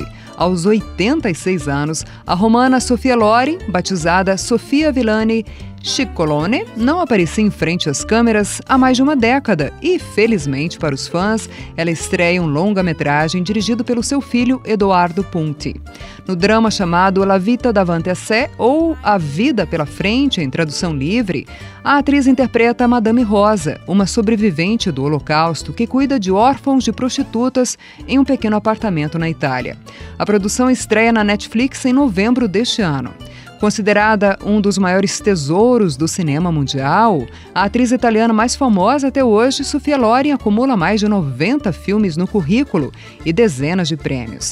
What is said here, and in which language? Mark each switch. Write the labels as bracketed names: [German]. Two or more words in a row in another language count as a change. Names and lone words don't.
[Portuguese] Aos 86 anos, a romana Sofia Loren, batizada Sofia Villani Ciccolone, não aparecia em frente às câmeras há mais de uma década e, felizmente para os fãs, ela estreia um longa-metragem dirigido pelo seu filho Edoardo Ponti. No drama chamado La vita davanti a sé, ou A Vida pela Frente, em tradução livre, a atriz interpreta Madame Rosa, uma sobrevivente do Holocausto que cuida de órfãos de prostitutas em um pequeno apartamento na Itália. A produção estreia na Netflix em novembro deste ano. Considerada um dos maiores tesouros do cinema mundial, a atriz italiana mais famosa até hoje, Sofia Loren, acumula mais de 90 filmes no currículo e dezenas de prêmios.